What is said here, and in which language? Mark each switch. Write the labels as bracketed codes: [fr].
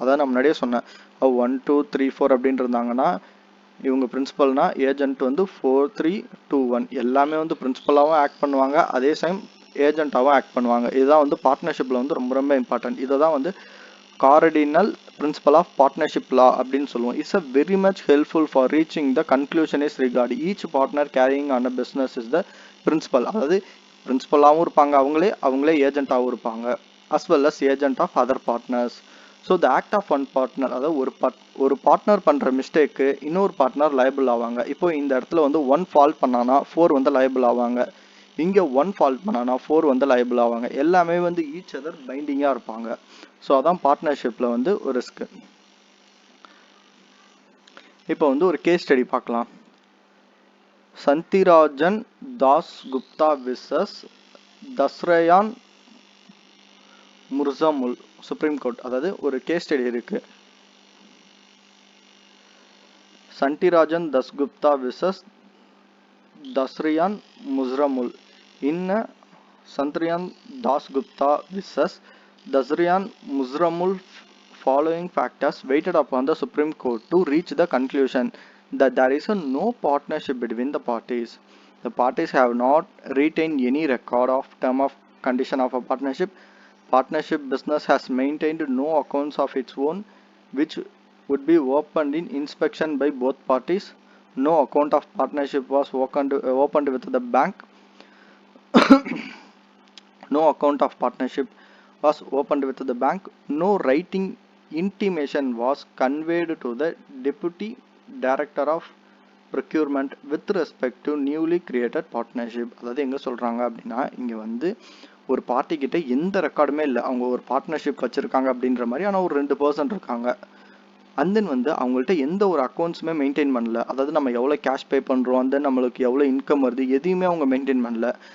[ta] அதான் நம்ம முன்னாடியே சொன்னேன், 1 2 3 4 அப்படின்னு இருந்தாங்கன்னா இவங்க பிரின்சிபல்னா ஏஜென்ட் வந்து 4 3 2 1 எல்லாமே வந்து பிரின்சிபலாகவும் ஆக்ட் பண்ணுவாங்க, அதே டைம் ஏஜென்ட்டாகவும் ஆக்ட் பண்ணுவாங்க. இதுதான் வந்து பார்ட்னர்ஷிப்பில் வந்து ரொம்ப ரொம்ப இம்பார்ட்டன்ட். இதை தான் வந்து [en] cardinal principle of partnership law [ta] அப்படின்னு சொல்லுவோம். [en] It's a very much helpful for reaching the conclusion is regard each partner carrying on a business is the principal. [ta] அதாவது பிரின்சிபலாகவும் இருப்பாங்க, அவங்களே ஏஜென்ட்டாகவும் இருப்பாங்க, [en] as well as agent of other partners. [ta] So [en] the act of one partner, [ta] அதாவது ஒரு partner பண்ணுற mistake இன்னொரு partner liable ஆவாங்க. இப்போ இந்த இடத்துல வந்து 1 ஃபால்ட் பண்ணானா 4 வந்து லைபிள் ஆவாங்க, இங்கே 1 ஃபால்ட் பண்ணானா 4 வந்து லைபிள் ஆவாங்க. எல்லாமே வந்து ஈச் அதர் பைண்டிங்காக இருப்பாங்க. ஸோ அதான் பார்ட்னர்ஷிப்பில் வந்து ஒரு ரிஸ்க். இப்போ வந்து ஒரு கேஸ் ஸ்டடி பார்க்கலாம். சந்திராஜன் Das Gupta versus தஸ்ரயான் முர்சமுல், supreme court. அதாவது ஒரு கேஸ் ஸ்டடி இருக்கு. சந்திராஜன் தாஸ்குப்தா விசஸ் தஸ்ரியான் முர்சமுல். [en] இன்ன சந்திராஜன் Dasgupta versus Dasrian Musramul following factors weighted upon the Supreme Court to reach the conclusion that there is no partnership between the parties. The parties have not retained any record of term of condition of a partnership. Partnership business has maintained no accounts of its own which would be opened in inspection by both parties. No account of partnership was opened with the bank. No account of partnership was opened with the bank. No writing intimation was conveyed to the Deputy Director of Procurement with respect to newly created partnership. [ta] அதாவது எங்கே சொல்கிறாங்க அப்படின்னா, இங்கே வந்து ஒரு party கிட்ட எந்த ரெக்கார்டுமே இல்லை, அவங்க ஒரு பார்ட்னர்ஷிப் வச்சுருக்காங்க அப்படின்ற மாதிரி. ஆனால் ஒரு 2 பர்சன் இருக்காங்க, அண்ட் தென் வந்து அவங்கள்ட்ட எந்த ஒரு அக்கௌண்ட்ஸுமே மெயின்டைன் பண்ணல. அதாவது நம்ம எவ்வளோ கேஷ் பே பண்ணுறோம், அண்ட் தென் நம்மளுக்கு எவ்வளோ இன்கம் வருது, எதையுமே அவங்க மெயின்டைன் பண்ணல.